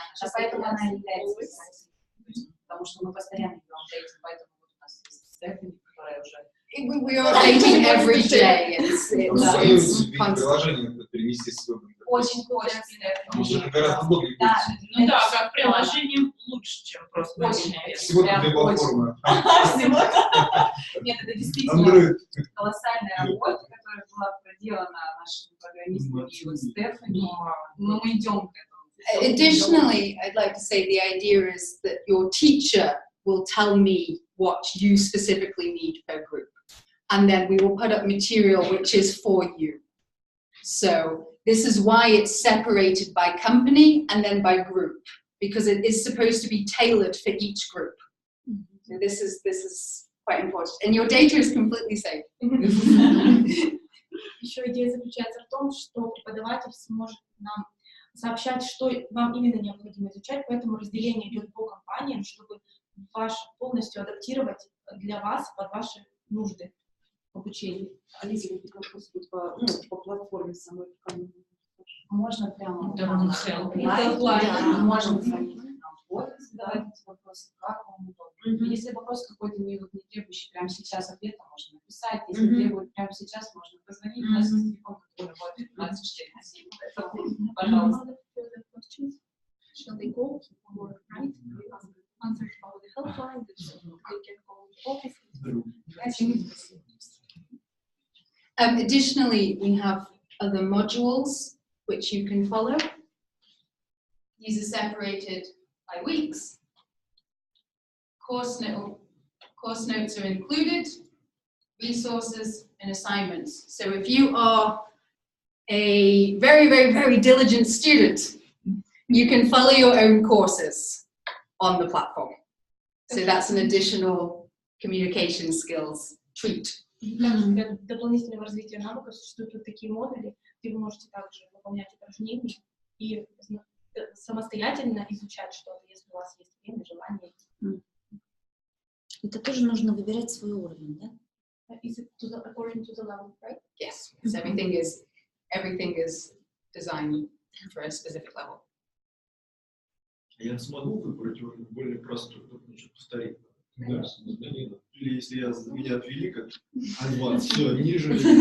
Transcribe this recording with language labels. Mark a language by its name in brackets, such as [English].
[Russian] А поэтому она является специальной, потому что мы постоянно ее апдейтим, поэтому у нас есть Стефани, которая уже... [English] We are updating every day. It's [Russian] Приложение перенести с вебом. Очень хочется. Потому что это гораздо удобнее. Ну да, как приложение лучше, чем просто мобильная версия. Всего-то две платформы. Нет, это действительно колоссальная работа, которая была проделана нашими программистами и вот Стефани, но мы идем к этому. [English] Additionally, I'd like to say the idea is that your teacher will tell me what you specifically need per group. And then we will put up material which is for you. So this is why it's separated by company and then by group, because it is supposed to be tailored for each group. So this is quite important. And your data is completely safe. [Russian] Еще идея заключается в том, что преподаватель сможет нам сообщать, что вам именно необходимо изучать, поэтому разделение идет по компаниям, чтобы полностью адаптировать для вас под ваши нужды обучения. Алиса, какие вопросы будут по платформе самой? Можно прямо Можно задавать эти вопросы, как вам удобно. Если вопрос какой-то не требующий прямо сейчас ответа, можно написать. Если требует прямо сейчас, можно позвонить. У нас есть телефон, который работает 24/7. Пожалуйста. [English] Shall they go or write answers about the helpline? They can go to office. Additionally, we have other modules which you can follow. These are separated by weeks. Course notes are included, resources and assignments. So if you are a very, very, very diligent student, you can follow your own courses on the platform. So that's an additional communication skills treat. [Russian] Также для дополнительного развития навыков существуют вот такие модули, где вы можете также выполнять упражнения и самостоятельно изучать что-то, если у вас есть время, желание. Это тоже нужно выбирать свой уровень, да? [English] Is it according to the level, right? Yes, because everything is designed for a specific level. [Russian] Я смогу выбрать уровень более простой, чтобы повторить. Да. Или если меня отвели как адванс, все, ниже.